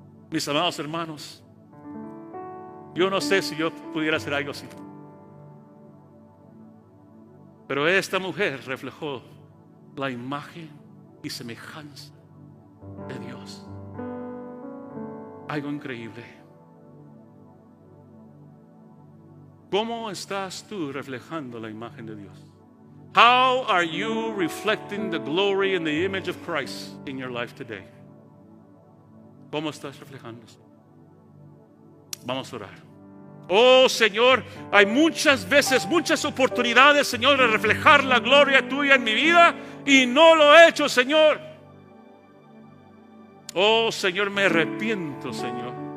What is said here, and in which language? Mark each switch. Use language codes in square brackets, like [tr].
[es] Mis amados hermanos, yo no sé si yo pudiera hacer algo así, pero esta mujer reflejó la imagen y semejanza de Dios. Algo increíble. ¿Cómo estás tú reflejando la imagen de Dios? [en] How are you reflecting the glory and the image of Christ in your life today? [es] ¿Cómo estás reflejando eso? Vamos a orar. Oh Señor, hay muchas veces, muchas oportunidades, Señor, de reflejar la gloria tuya en mi vida y no lo he hecho, Señor. Oh Señor, me arrepiento, Señor.